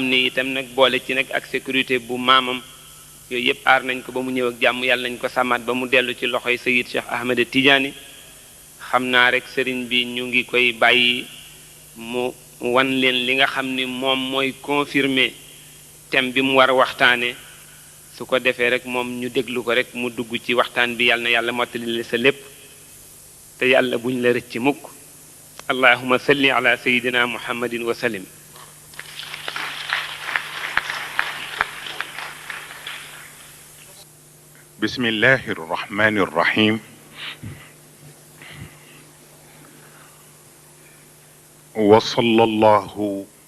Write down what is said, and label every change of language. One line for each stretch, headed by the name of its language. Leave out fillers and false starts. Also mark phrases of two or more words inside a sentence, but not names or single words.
Wolof: ni itam nag boole ci nag ak sécurité bu maamam yooyu yëpp aar nañ ko ba mu ñëw ak jàmm yàlla nañ ko sàmmaat ba mu dellu ci loxoy Sayyid Cheikh Ahmed Tidiane xam naa rek sëriñ bi ñu ngi koy bàyyi mu wan leen li nga xam ni moom mooy confirmer thème bi mu war a waxtaane su ko defee rek moom ñu déglu ko rek mu dugg ci waxtaan bi yàlla na yàlla mottali la sa lépp te yàlla buñ la rëcc mukk
Arabic: اللهم صل على سيدنا محمد وسلم بسم الله الرحمن الرحيم وصلى الله